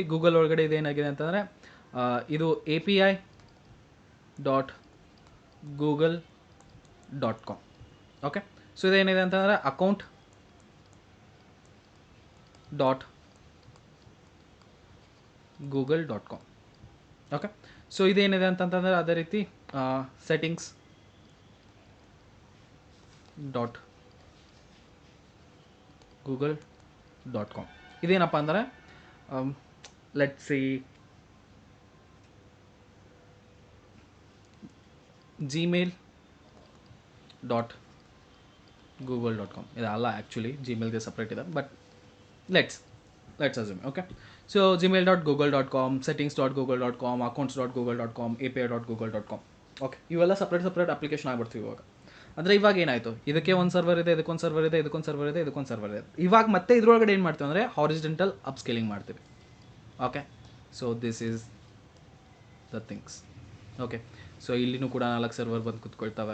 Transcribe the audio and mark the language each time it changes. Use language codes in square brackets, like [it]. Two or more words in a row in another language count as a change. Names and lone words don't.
[kn] ಗೂಗಲ್ ಒಳಗಡೆ ಇದೇನಾಗಿದೆ ಅಂತಂದರೆ ಇದು api.google.com. [en] okay, so [kn] ಇದೇನಿದೆ ಅಂತಂದರೆ account.google.com. [en] okay, so [kn] ಇದೇನಿದೆ ಅಂತಂತಂದರೆ ಅದೇ ರೀತಿ settings.google.com. ಇದೇನಪ್ಪ ಅಂದರೆ [en] let's see [kn] gmail.google.com. ಇದಲ್ಲ, ಆ್ಯಕ್ಚುಲಿ ಜಿಮೇಲ್ಗೆ ಸಪ್ರೇಟ್ ಇದೆ, [en] but let's assume. okay, so gmail.google.com, settings.google.com, accounts.google.com, api.google.com. [kn] ಓಕೆ, ಇವೆಲ್ಲ [en] separate application [kn] ಆಗ್ಬಿಡ್ತೀವಿ ಇವಾಗ. ಅಂದರೆ ಇವಾಗ ಏನಾಯಿತು, ಇದಕ್ಕೆ ಒಂದು ಸರ್ವರ್ ಇದೆ, ಇದಕ್ಕೊಂದು ಸರ್ವರ್ ಇದೆ, ಇದಕ್ಕೊಂದು ಸರ್ವರ್ ಇದೆ, ಇದಕ್ಕೊಂದು ಸರ್ವರ್ ಇದೆ. ಇವಾಗ ಮತ್ತೆ ಇದ್ರೊಳಗಡೆ ಏನು ಮಾಡ್ತೀವಿ ಅಂದರೆ [en] horizontal upscaling [kn] ಮಾಡ್ತೀವಿ. [en] okay, so this is the things. okay, so [kn] ಇಲ್ಲಿನೂ ಕೂಡ 4 ಸರ್ವರ್ ಬಂದು ಕೂತ್ಕೊಳ್ತವೆ.